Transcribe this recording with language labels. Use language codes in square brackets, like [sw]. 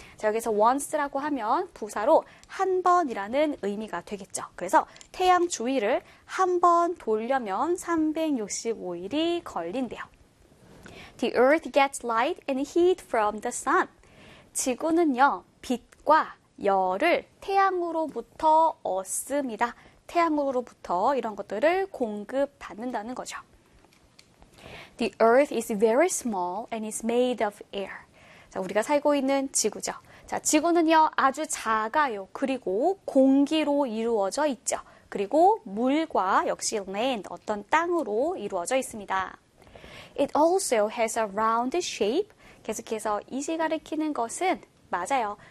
[ko] 자, 여기서 once라고 하면 부사로 한 번이라는 의미가 되겠죠. 그래서 태양 주위를 한 번 돌려면 365일이 걸린대요. [en] The earth gets light and heat from the sun. [ko] 지구는요, 빛과 열을 태양으로부터 얻습니다. 태양으로부터 이런 것들을 공급받는다는 거죠. [en] The earth is very small and is made of air. [ko] 자, 우리가 살고 있는 지구죠. 자, 지구는요, 아주 작아요. 그리고 공기로 이루어져 있죠. 그리고 물과 역시 land, 어떤 땅으로 이루어져 있습니다. [en] It also has a round shape. [ko] 계속해서 이시 가리키는 것은 맞아요.